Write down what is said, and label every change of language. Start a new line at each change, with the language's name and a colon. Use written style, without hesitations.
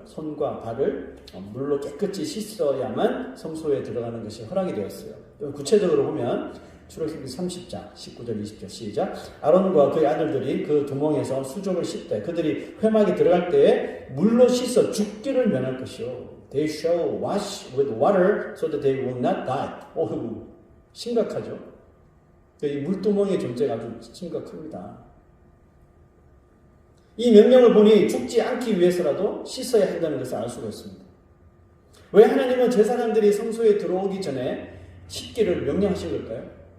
Korean: 손과 발을 물로 깨끗이 씻어야만 성소에 들어가는 것이 허락이 되었어요. 구체적으로 보면 출애굽기 30장 19절 20절 시작. 아론과 그의 아들들이 그 두멍에서 수족을 씻되 그들이 회막에 들어갈 때에 물로 씻어 죽기를 면할 것이요.
English: They shall wash with water so that they will not die.
Korean: 오우, 심각하죠. 이 물두멍의 존재가 아주 심각합니다. 이 명령을 보니 죽지 않기 위해서라도 씻어야 한다는 것을 알 수가 있습니다. 왜 하나님은 제사장들이 성소에 들어오기 전에 씻기를 명령하신 걸까요?